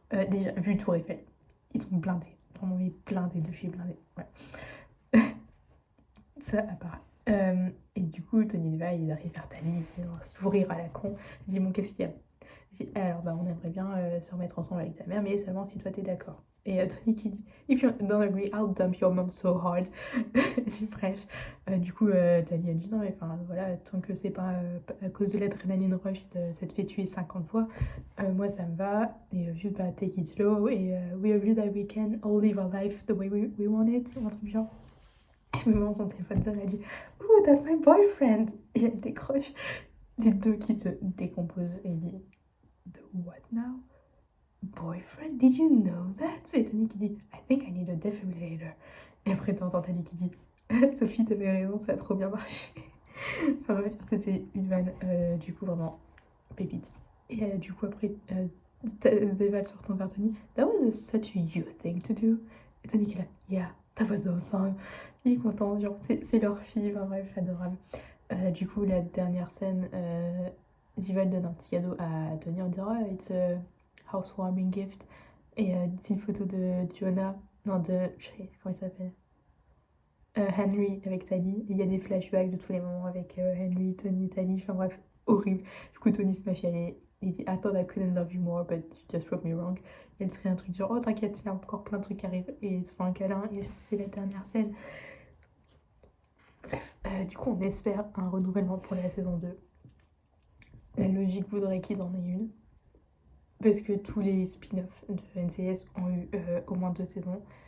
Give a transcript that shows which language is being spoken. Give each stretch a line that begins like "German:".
French: Déjà, vu Tour Eiffel, ils sont blindés. Vraiment, mais blindés de chez blindés. Ouais. Ça à part. Et du coup, Tony et Ziva, ils arrivent vers Tali, ils font un sourire à la con. Ils disent bon, qu'est-ce qu'il y a? Il dit alors, bah, on aimerait bien se remettre ensemble avec ta mère, mais seulement si toi t'es d'accord. Et Tony qui dit
English: if you don't agree, I'll dump your mom so hard.
French: Bref, du coup, Tali a dit non, mais enfin voilà, tant que c'est pas à cause de l'adrénaline rush, ça te fait tuer 50 fois, moi ça me va. Et juste bah,
English: take it slow.
French: Et
English: we agree that we can all live our life the way we want it,
French: ou un truc du genre. Et maman, son téléphone sonne, elle dit
English: oh, that's my boyfriend.
French: Et elle décroche. Les deux qui se décomposent et dit
English: the what now? Boyfriend? Did you know that?
French: Et Tony qui dit
English: I think I need a defibrillator.
French: Et après t'entends Tony qui dit Sophie t'avais raison, ça a trop bien marché. Enfin bref, c'était une vanne du coup vraiment pépite. Et du coup après Zéval se retourne vers Tony.
English: That was such a you thing to do.
French: Et Tony qui est là
English: yeah, that was awesome.
French: Il est content, genre c'est leur fille, enfin bref, adorable. Du coup la dernière scène, Zival donne un petit cadeau à Tony en disant
English: oh, it's a housewarming gift.
French: Et c'est une photo de Jonah, non de, je sais, comment il s'appelle Henry avec Tally. Et il y a des flashbacks de tous les moments avec Henry, Tony, Tally, enfin bref, horrible. Du coup, Tony se m'a chialé. Il dit
English: I thought I couldn't love you more, but you just proved me wrong.
French: Et elle trie un truc genre oh t'inquiète, il y a encore plein de trucs qui arrivent. Et ils se font un câlin, et c'est la dernière scène. Bref, du coup, on espère un renouvellement pour la saison 2. La logique voudrait qu'ils en aient une. Parce que tous les spin-offs de NCIS ont eu au moins 2 saisons.